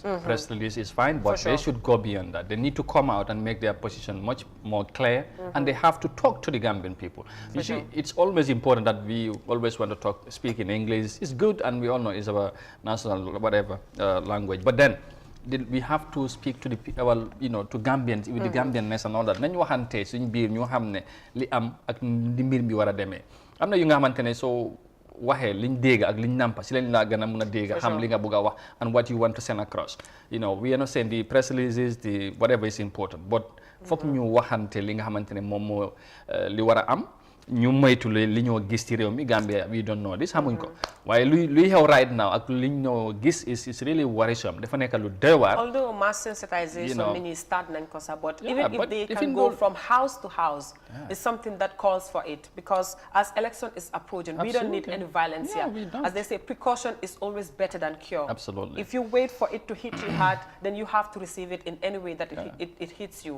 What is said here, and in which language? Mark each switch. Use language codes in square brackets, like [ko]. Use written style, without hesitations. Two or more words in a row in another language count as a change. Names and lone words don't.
[en] Press release is fine, but they should go beyond that. They need to come out and make their position much more clear, and they have to talk to the Gambian people. You see, it's always important that we always want to speak in English. It's good, and we all know it's our national whatever language. But then we have to speak to the to Gambians with the Gambianness and all that. [wo] Nañu waxante suñ biir ñu xamné li am ak di mbir bi wara démé. Amna yu nga xamantene so waxee liñ dégg ak liñ nampa si lañ laa gën a mun a dégg xam li nga bëgg a wax [en] and what you want to send across. You know, we are not saying the press releases, the whatever is important, but [wo] foog ñu waxante li nga xamante ne moom moo li war a am. ñu moytu li ñoo gis ci réew mi Gambia, [en] we don't know this, [wo] xamuñ ko waaye luy xew [en] right now [wo] ak li ñoo gis [en] is really worrisome. [wo] Dafa nekk lu doy waar. [en] Although mass sensitization [wo] nit ñi start nañ ko sax, [en] but even if they can go from house to house, it's something that calls for it, because as election is approaching, we don't need any violence here. As they say, precaution is always better than cure. Absolutely. If you wait for it to hit you hard, then you have to receive it in any way that it hits you.